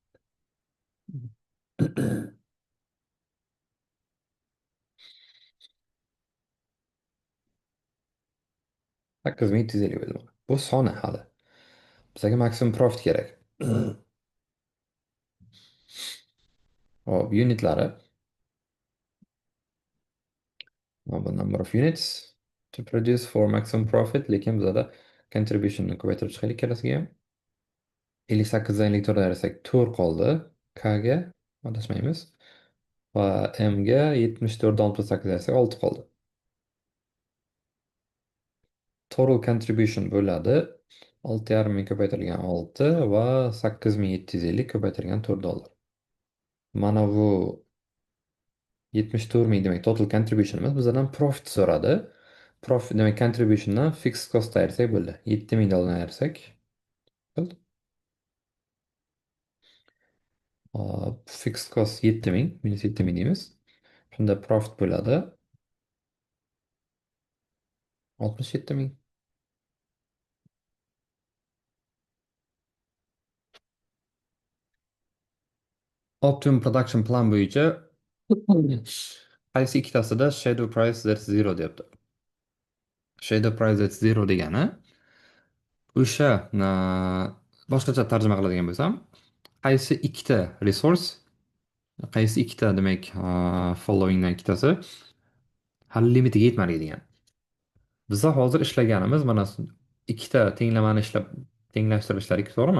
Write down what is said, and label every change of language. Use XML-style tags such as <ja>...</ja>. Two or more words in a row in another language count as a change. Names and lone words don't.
<uz>8,350 bo'ldi. Bu soni hali. Bizga maksimum profit kerak. Hop, unitlari.</uz> <en>The number of units to produce for maximum profit,</en> <uz>lekin bizada contribution'ni ko'paytirib chiqaylik ikkalasiga ham. 58 dan 54 ayirsak 4 qoldi. K ga adashmaymiz. Va M ga 74.68 desak 6 qoldi.</uz> <en>Total contribution</en> <uz>bo'ladi. 6,5 ming ko'paytirilgan 6 va 8,750 ko'paytirilgan $4. Mana bu 74 ming demak</uz> <en>total contributionimiz.</en> <uz>Bizdan profit so'radi. Profit demak contributiondan</uz> <en>fixed cost</en> <uz>ayirsak bo'ldi. 7 ming dollarni ayirsak bo'ldi.</uz> <en>Fixed cost</en> <uz>7 ming minus 7 ming deymiz. Shunda profit bo'ladi 67 ming.</uz> <en>Optimum production plan</en> <uz>bo'yicha qaysi ikkitasida</uz> <en>shadow price that's zero</en> <uz>deyapti.</uz> <en>Shadow price that's zero</en> <uz>degani o'sha boshqacha tarjima qiladigan bo'lsam, qaysi ikkita resource, qaysi ikkita demak followingdan ikkitasi hali limitiga yetmadi degan. Biza hozir ishlaganimiz mana ikkita tenglamani ishlab tenglashtirib ishladik, to'g'rimi?</uz>